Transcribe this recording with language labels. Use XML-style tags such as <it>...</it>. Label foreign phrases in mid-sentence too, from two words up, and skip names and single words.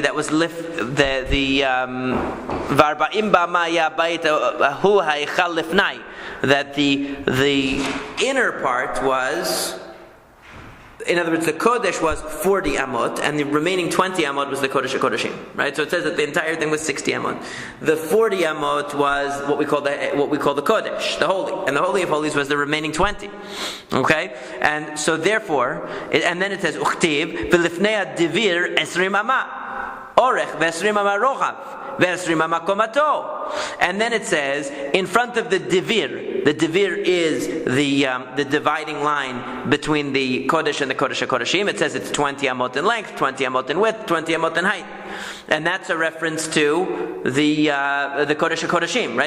<en>That was that the inner part was, in other words, the Kodesh was 40 amot, and the remaining 20 amot was the Kodesh HaKodashim. Right? So it says that the entire thing was 60 amot. The 40 amot was what we call the Kodesh, the Holy, and the Holy of Holies was the remaining 20. Okay, and so therefore, and then it says</en> <he>וכתיב ולפני הדביר עשרים אמה ארך ועשרים אמה רחב.</he> <en>And then it says, in front of the divir is the dividing line between the Kodesh and the Kodesh HaKodashim. It says it's 20 amot in length, 20 amot in width, 20 amot in height. And that's a reference to the Kodesh HaKodashim, right?</en>